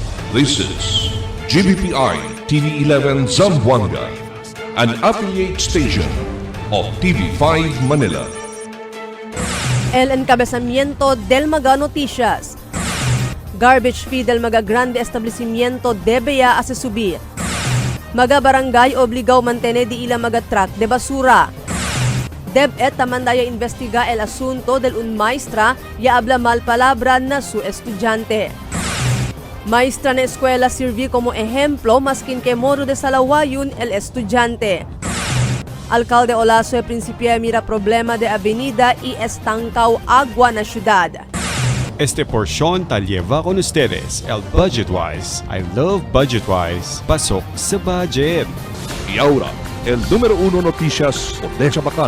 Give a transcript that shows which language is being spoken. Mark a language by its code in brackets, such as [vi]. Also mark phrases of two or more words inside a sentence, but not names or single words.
[en] This is GBPI TV11 Zamboanga, an affiliate station of TV5 Manila. [cbk] El encabezamiento del Maga Noticias. Garbage fee del Maga Grande Establecimiento debe ya a se subir. Maga barangay obligado mantener di ila maga truck de basura. DepEd tamandaya investiga el asunto del un maestra ya habla mal palabra na su estudyante. Maestra na eskwela sirvi como ejemplo maskin que modo de salawayun el estudyante. Alcalde Olaso e principia mira problema de avenida y estancaw agua na syudad. Este porción tal lleva con ustedes el Budgetwise. [en] I love Budgetwise. [tl] Pasok sa budget. [cbk] Y ahora, el número 1 noticias por Deja Bacano.